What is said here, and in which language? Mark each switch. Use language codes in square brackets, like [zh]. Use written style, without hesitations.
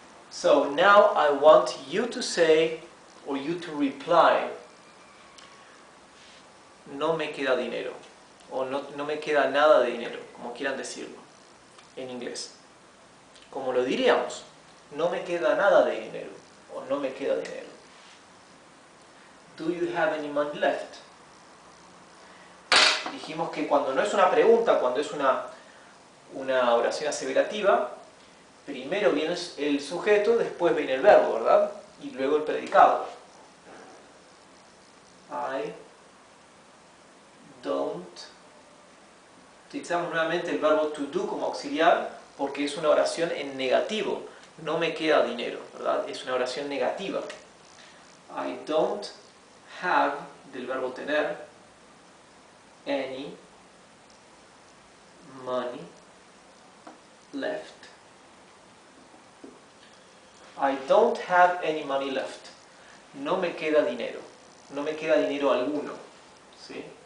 [en] So now I want you to say, or you to reply, [es] no me queda dinero, o no me queda nada de dinero, como quieran decirlo, en inglés. Como lo diríamos, no me queda nada de dinero, o no me queda dinero. [en] Do you have any money left? [es] dijimos que cuando no es una pregunta, cuando es una oración aseverativa, primero viene el sujeto, después viene el verbo, ¿verdad? Y luego el predicado. [en] I don't. [es] Utilizamos nuevamente el verbo to do como auxiliar porque es una oración en negativo. No me queda dinero, ¿verdad? Es una oración negativa. [en] I don't have, [es] del verbo tener, [en] any money left. I don't have any money left. [es] No me queda dinero. No me queda dinero alguno. ¿Sí?